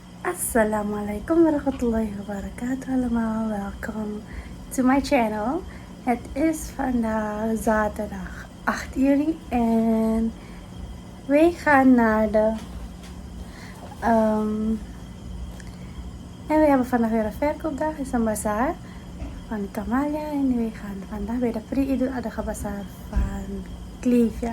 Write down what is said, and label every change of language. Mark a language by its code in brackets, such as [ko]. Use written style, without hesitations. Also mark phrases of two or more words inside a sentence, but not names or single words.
[ar] السلام عليكم ورحمة الله وبركاته. [nl] Allemaal welkom [en] to my channel. [nl] Het is vandaag zaterdag 8 juli en wij gaan naar de... en we hebben vandaag weer een verkoopdag, is een bazaar van kamali'yah. En wij gaan vandaag bij de Idul Adha bazaar van Cleveland.